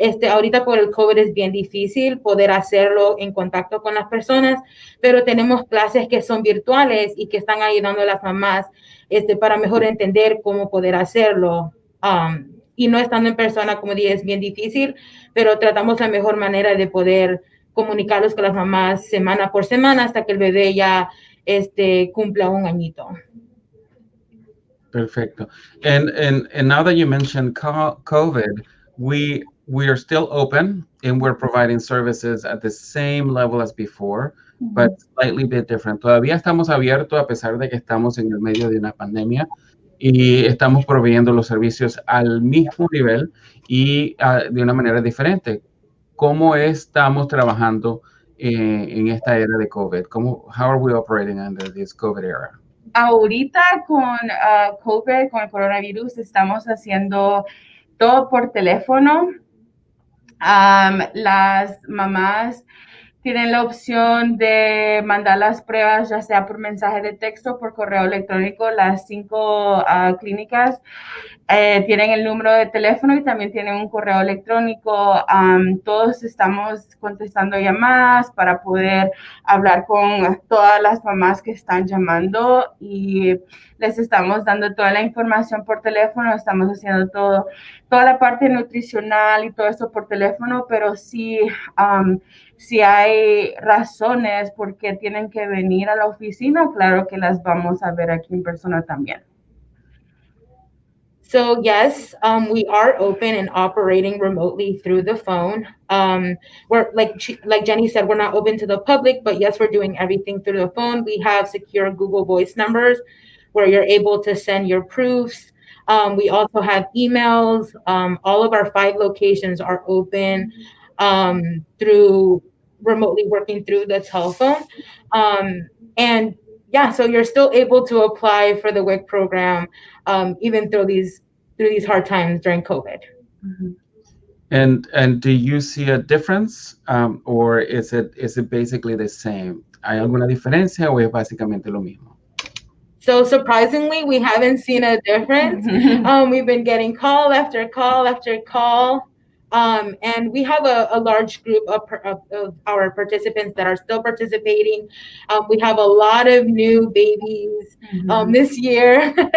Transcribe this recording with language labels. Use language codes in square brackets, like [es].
[es] Ahorita por el COVID es bien difícil poder hacerlo en contacto con las personas, pero tenemos clases que son virtuales y que están ayudando a las mamás para mejor entender cómo poder hacerlo. Y no estando en persona, como dije, es bien difícil, pero tratamos la mejor manera de poder comunicarlos con las mamás semana por semana hasta que el bebé ya cumpla 1 añito. Perfecto. [en] And now that you mentioned COVID, we are still open and we're providing services at the same level as before, but slightly bit different. [es] Todavía estamos abiertos a pesar de que estamos en el medio de una pandemia y estamos proveyendo los servicios al mismo nivel y de una manera diferente. ¿Cómo estamos trabajando en esta era de COVID? [en] How are we operating under this COVID era? [es] Ahorita con COVID, con el coronavirus, estamos haciendo todo por teléfono. Las mamás tienen la opción de mandar las pruebas, ya sea por mensaje de texto, por correo electrónico. Las 5 clínicas tienen el número de teléfono y también tienen un correo electrónico. Todos estamos contestando llamadas para poder hablar con todas las mamás que están llamando y les estamos dando toda la información por teléfono. Estamos haciendo toda la parte nutricional y todo eso por teléfono, pero sí, si hay razones por qué tienen que venir a la oficina, claro que las vamos a ver aquí en persona también. [en] So yes, we are open and operating remotely through the phone. We're like Jenny said, we're not open to the public, but yes, we're doing everything through the phone. We have secure Google Voice numbers where you're able to send your proofs. We also have emails. All of our 5 locations are open through remotely working through the telephone. And yeah, so you're still able to apply for the WIC program even through these hard times during COVID. Mm-hmm. And do you see a difference or is it basically the same? [es] ¿Hay alguna diferencia o es básicamente lo mismo? [en] So surprisingly, we haven't seen a difference. We've been getting call after call after call. And we have a large group of our participants that are still participating. We have a lot of new babies this year.